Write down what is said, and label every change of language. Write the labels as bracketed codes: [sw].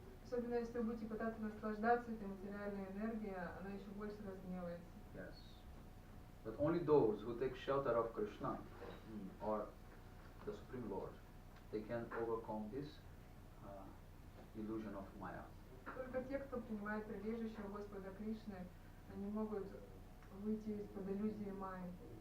[ru] Особенно если вы будете пытаться наслаждаться этой материальной энергией, она еще больше разгневается. [en] Yes. But only those who take shelter of Krishna or the Supreme Lord, they can overcome this illusion of Maya. [ru] Только те, кто принимает прибежище у Господа Кришны, они могут выйти из-под иллюзии Майи.